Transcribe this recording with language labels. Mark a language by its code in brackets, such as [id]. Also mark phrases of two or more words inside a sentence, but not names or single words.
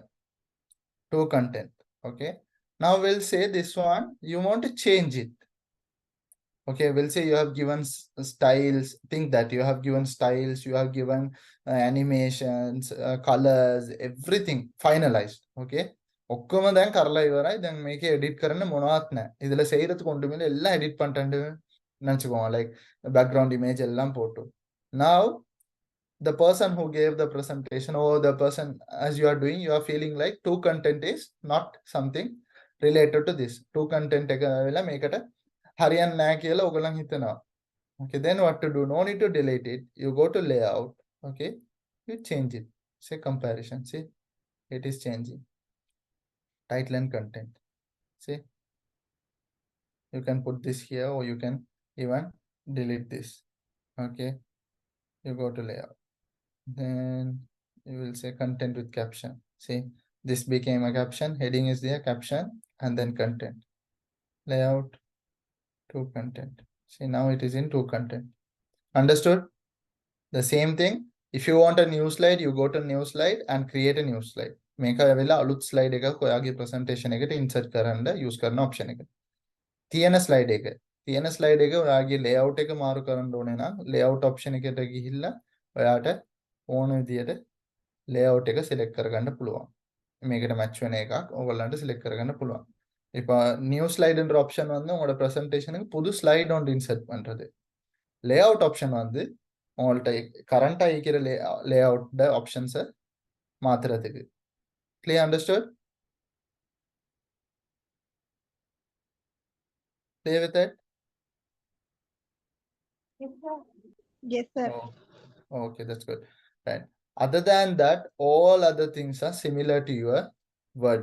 [en] Two content. Okay. Now we'll say this one, you want to change it. Okay, we'll say you have given styles. Think that you have given styles, you have given animations, colors, everything finalized. [si] Okay. ඔක්කොම දැන් කරලා ඉවරයි. දැන් මේකේ edit කරන්න මොනවත් නැහැ. [ta] ඉතල செய்யறதுக்கு ஒண்ணுமே எல்லாம் edit பண்ணிட்டு நினைச்சுக்கோங்க, like [en] background image [ta] எல்லாம் போட்டு. [en] Now the person who gave the presentation, or the person as you are doing, you are feeling like two content is not something related to this. Two content [si] මේකට හරියන්නේ නැහැ කියලා ඔයගොල්ලන් හිතනවා. [en] Okay, then what to do? No need to delete it. You go to layout. Okay, you change it. Say comparison. See, it is changing. Title and content. See, you can put this here or you can even delete this. Okay, you go to layout. Then you will say content with caption. See, this became a caption. Heading is there, caption, and then content. Layout to content. See, now it is in to content. Understood? The same thing. If you want a new slide, you go to new slide and create a new slide. [si] මේක වෙලා අලුත් slide එකක් ඔයාගේ presentation එකට insert කරන්න use කරන option එක. තියෙන slide එක. තියෙන slide එක ඔයාගේ layout එක මාරු කරන්න ඕනේ නම් layout option එකට ගිහිල්ලා ඔයාට ඕන විදියට layout එක select කරගන්න පුළුවන්. මේකට match වෙන එකක් ඔයගොල්ලන්ට select කරගන්න පුළුවන්. [ta] இப்ப [en] new slide [ta] என்ற option வந்து உங்களோட presentationக்கு புது slide ஒன்று insert பண்றது. [en] layout option [ta] வந்து உங்கள்ட்ட கரண்டா இருக்கிற [en] layout options [ta] மாத்துறதுக்கு. [en] Clear, understood? Clear with that? Yes, sir. Oh, okay, that's good. Right. Other than that, all other things are similar to your Word.